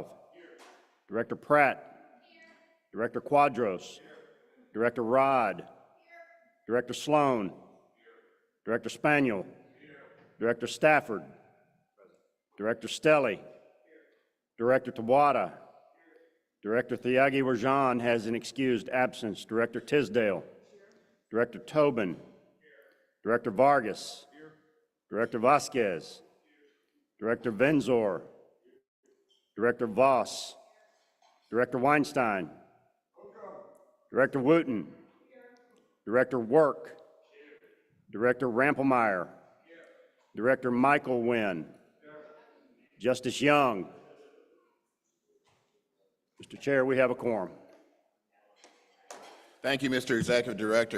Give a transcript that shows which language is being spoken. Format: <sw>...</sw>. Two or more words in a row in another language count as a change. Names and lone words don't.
<en>Director Pratt. Director Quadros. Director Rod. Director Sloan. Director Spaniel. Director Stafford. Director Stelly. Director Tawada. Director Thiagi Rajan has an excused absence. Director Tisdale. Director Tobin. Director Vargas. Director Vasquez. Director Venzor. Director Voss. Director Weinstein. Director Wooten. Director Work. Director Rampelmeyer. Director Michael Wynn. Justice Young. Mr. Chair, we have a quorum. Thank you, Mr. Executive Director.</en>